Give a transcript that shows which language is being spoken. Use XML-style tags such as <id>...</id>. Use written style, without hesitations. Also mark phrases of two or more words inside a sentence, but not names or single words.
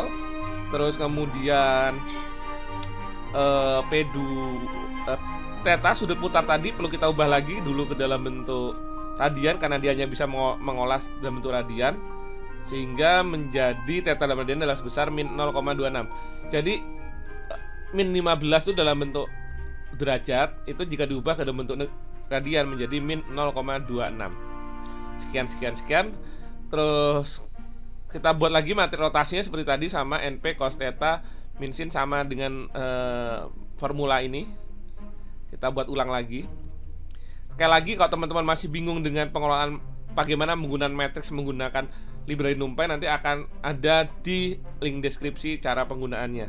<id>Terus kemudian P2 theta sudut putar tadi perlu kita ubah lagi dulu ke dalam bentuk radian, karena dia hanya bisa mengolah dalam bentuk radian, sehingga menjadi theta dalam radian adalah sebesar min 0,26. Jadi min 15 itu dalam bentuk derajat, itu jika diubah ke dalam bentuk radian menjadi min 0,26. Sekian. Terus kita buat lagi materi rotasinya seperti tadi, sama NP cos theta min sin sama dengan formula ini. Kita buat ulang lagi. Sekali lagi, kalau teman-teman masih bingung dengan pengelolaan bagaimana menggunakan matriks menggunakan library NumPy, nanti akan ada di link deskripsi cara penggunaannya.</id>